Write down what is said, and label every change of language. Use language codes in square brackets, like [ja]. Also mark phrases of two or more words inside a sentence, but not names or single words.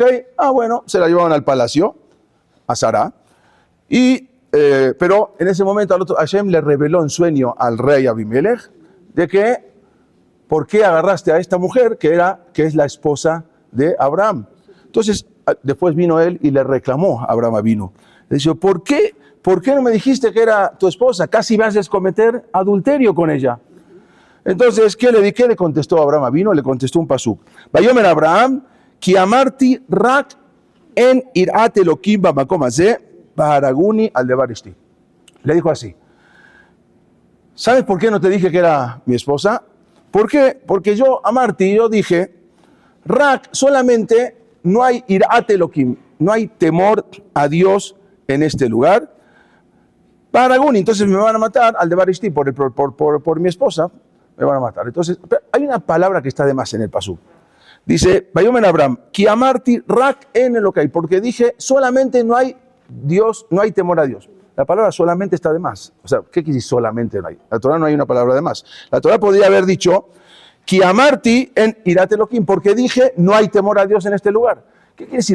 [es] Bueno, se la llevaron al palacio, a Sará, pero en ese momento Hashem le reveló en sueño al rey Abimelech de que, ¿por qué agarraste a esta mujer que es la esposa de Abraham? Entonces, después vino él y le reclamó a Abraham vino. Le dijo, ¿por qué no me dijiste que era tu esposa? Casi vas a cometer adulterio con ella. Entonces, ¿qué le contestó Abraham vino? Le contestó un pasuk. [he] ויאמר אברהם, כי אמרתי רק אין יראת אלוקים במקום הזה, והרגוני על דבר אשתי. [es] Le dijo así, ¿sabes por qué no te dije que era mi esposa? ¿Por qué? Porque yo dije, rak, solamente no hay [he] יראת אלוקים, [es] no hay temor a Dios en este lugar. Baharaguni, entonces me van a matar [he] על דבר אשתי [es] por mi esposa, me van a matar. Entonces, hay una palabra que está de más en el pasú. Dice, [he] ויאמר אברהם, כי אמרתי רק אין אלוקי, [es] porque dije, solamente no hay Dios, no hay temor a Dios. La palabra solamente está de más. O sea, ¿qué quiere decir solamente no hay? La Torá no hay una palabra de más. La Torá podría haber dicho, [he] כי אמרתי אין יראת אלוקים, [es] porque dije, no hay temor a Dios en este lugar. ¿Qué quiere decir?